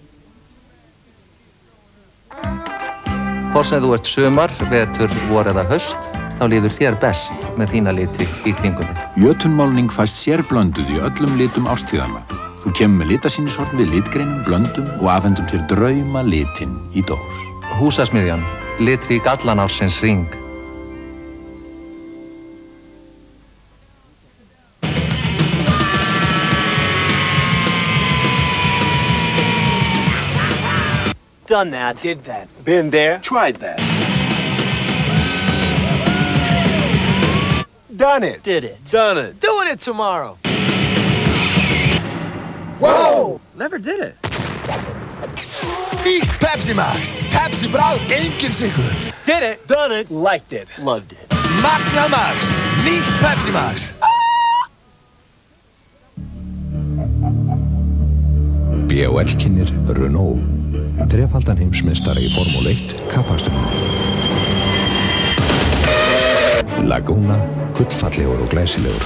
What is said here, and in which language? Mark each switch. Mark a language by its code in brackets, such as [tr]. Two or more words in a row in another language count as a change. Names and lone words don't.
[is] Hvort sem þú ert sumar, vetur, vor eða haust, þá líður þér best með þína liti í kringunni. Jötunmálning fæst sérblönduð í öllum litum ástíðanna. Þú kemur með litasýnishorn við litgreinum, blöndum og afhendum þér drauma litinn í dós. Húsasmiðjan, litrík allan ársins hring. [en] Done that. Did that. Been there. Tried that. Done it. Did it. Done it. Doing it tomorrow. Whoa! Never did it. [is] Nýtt Pepsi Max. Pepsi bráð, engin sykur. [en] Did it. Done it. Liked it. Loved it. [is] Magnað Max. Nýtt Pepsi Max. BOL kynnir Renault. Þrefaldan heimsmeistari í Formúlu 1 kappakstrinum. Laguna, gullfallegur og glæsilegur.